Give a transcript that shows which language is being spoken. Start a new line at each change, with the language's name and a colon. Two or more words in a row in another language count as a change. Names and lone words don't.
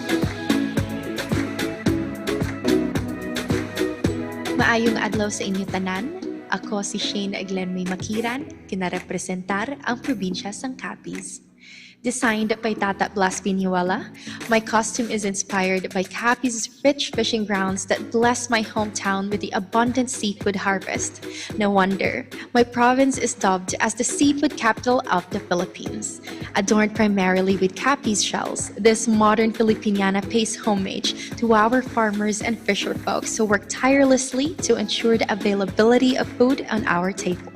Hiligaynon: Maayong adlaw sa inyo tanan. Ako si Shane Glenmay Makiran, kinarepresentar ang probinsya sang Capiz.
English: Designed by Tata Blas Pinuela, my costume is inspired by Capiz's rich fishing grounds that bless my hometown with the abundant seafood harvest. No wonder, my province is dubbed as the seafood capital of the Philippines. Adorned primarily with Capiz shells, this modern Filipiniana pays homage to our farmers and fisher folks who work tirelessly to ensure the availability of food on our table.